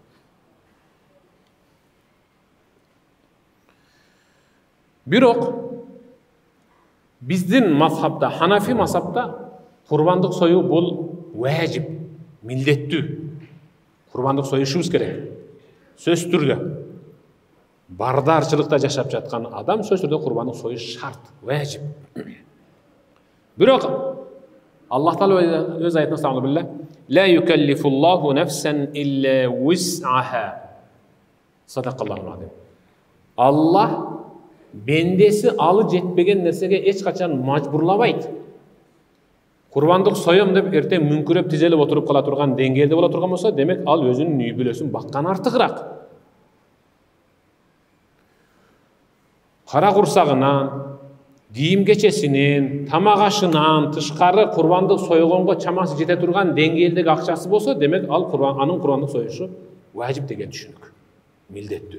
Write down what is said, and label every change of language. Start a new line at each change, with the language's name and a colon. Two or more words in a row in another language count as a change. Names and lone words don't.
Kyrgyz: Бирок биздин мазхабда, Ханафи мазхабда курбандык союу бул важип, милдеттүү. Курбандык союшубуз керек. Сөз түрдө бардарчылыкта жашап жаткан адам сөз түрдө курбандык союш шарт, важип. Бирок Аллах Таала өз аятында саңгы биле,
Arabic: لا يكلف الله نفسا إلا وسعها. صدق الله العظيم.
Kyrgyz: Аллах бендеси алы жетпеген нерсеге эч качан мажбурлабайт. Курбандык соём деп эртең мүңкүрөп тизелип отуруп кала турган деңгээлде бола турган болсо, демек ал өзүнүн үй бүлөсүн баккан артыгыраак. Кара курсагынан, кийим кечесинен, тамак ашынан тышкары курбандык сойгонго чамасы жете турган деңгээлдеги акчасы болсо, демек ал анын курбандык союшу важип деген түшүнүк, милдеттүү.